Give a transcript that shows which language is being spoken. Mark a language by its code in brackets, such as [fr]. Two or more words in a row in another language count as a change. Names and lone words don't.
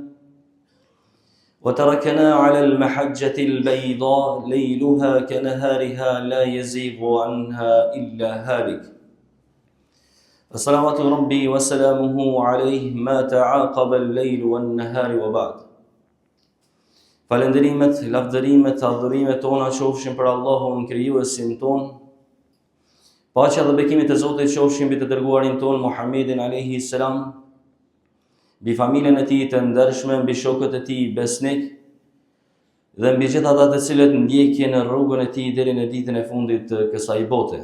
[ar] وتركنا على المحجة البيضاء ليلها كنهارها لا يزيغ عنها إلا هالك فصلوات ربي وسلامه عليه ما تعاقب الليل والنهار وبعد [sq] Falenderimet, lavdërimet, adhurimet tona qofshin për Allahun krijuesin ton. Paqja dhe bekimet e Zotit qofshin mbi të dërguarin ton Muhammedin [ar] عليه السلام, [sq] mbi familjen e tij të ndershme, mbi shokët e tij besnik dhe mbi gjithë ata të cilët ndjekin në rrugën e tij deri në ditën e fundit të kësaj bote.